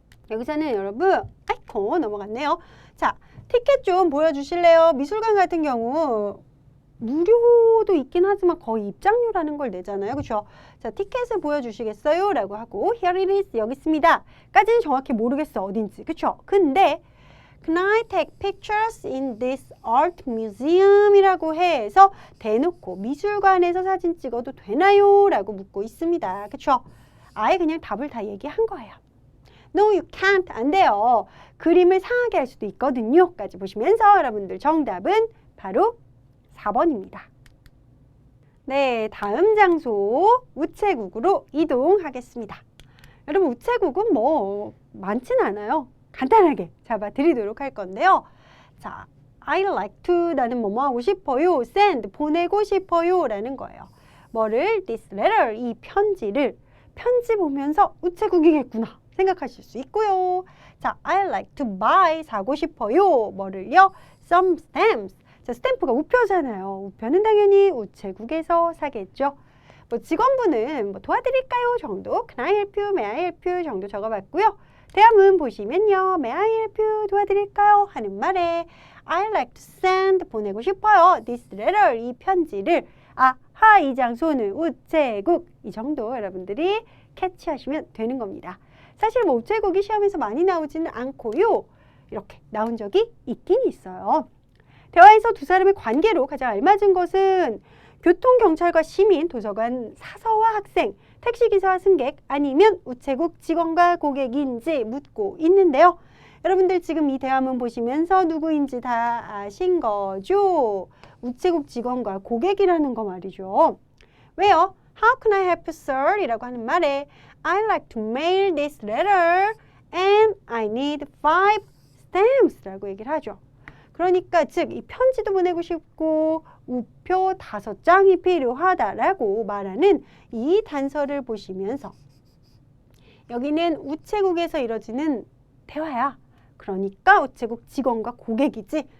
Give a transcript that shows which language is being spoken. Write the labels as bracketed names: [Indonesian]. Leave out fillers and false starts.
[Korean] 여기서는 여러분 아이고 넘어갔네요. 자, 티켓 좀 보여주실래요? 미술관 같은 경우 무료도 있긴 하지만 거의 입장료라는 걸 내잖아요, 그렇죠? 자, 티켓을 보여주시겠어요? 라고 하고 [English] Here it is, [Korean] 여기 있습니다 까지는 정확히 모르겠어, 어딘지, 그렇죠? 근데 [English] Can I take pictures in this art museum? [Korean] 이라고 해서 대놓고 미술관에서 사진 찍어도 되나요? 라고 묻고 있습니다, 그렇죠? 아예 그냥 답을 다 얘기한 거예요. [English] No, you can't, [Korean] 안 돼요. 그림을 상하게 할 수도 있거든요 까지 보시면서 여러분들 정답은 바로 4번입니다. 네, 다음 장소 우체국으로 이동하겠습니다. 여러분 우체국은 많지는 않아요. 간단하게 잡아드리도록 할 건데요. 자, [English] I like to, [Korean] 나는 뭐뭐 하고 싶어요. [English] send, [Korean] 보내고 싶어요 라는 거예요. 뭐를? [English] this letter, [Korean] 이 편지를 편지 보면서 우체국이겠구나 생각하실 수 있고요. [English] 자, I like to buy, [Korean] 사고 싶어요. 뭐를요? [English] some stamps. [Korean] 자, 스탬프가 우표잖아요. 우표는 당연히 우체국에서 사겠죠. 직원분은 도와드릴까요? 정도, [English] Can I help you? May I help you? [Korean] 정도 적어봤고요. 대화문 보시면요. [English] May I help you? [Korean] 도와드릴까요? 하는 말에 [English] I like to send, [Korean] 보내고 싶어요. [English] this letter, [Korean] 이 편지를. 아하, 이 장소는 우체국. 이 정도 여러분들이 캐치하시면 되는 겁니다. 사실 우체국이 시험에서 많이 나오지는 않고요. 이렇게 나온 적이 있긴 있어요. 대화에서 두 사람의 관계로 가장 알맞은 것은 교통경찰과 시민, 도서관 사서와 학생, 택시기사와 승객, 아니면 우체국 직원과 고객인지 묻고 있는데요. 여러분들 지금 이 대화문 보시면서 누구인지 다 아신 거죠? 우체국 직원과 고객이라는 거 말이죠. 왜요? [English] How can I help you, sir? [Korean] 이라고 하는 말에 [English] I like to mail this letter and I need 5 stamps [Korean] 라고 얘기를 하죠. 그러니까 즉 이 편지도 보내고 싶고 우표 5장이 필요하다라고 말하는 이 단서를 보시면서 여기는 우체국에서 이뤄지는 대화야. 그러니까 우체국 직원과 고객이지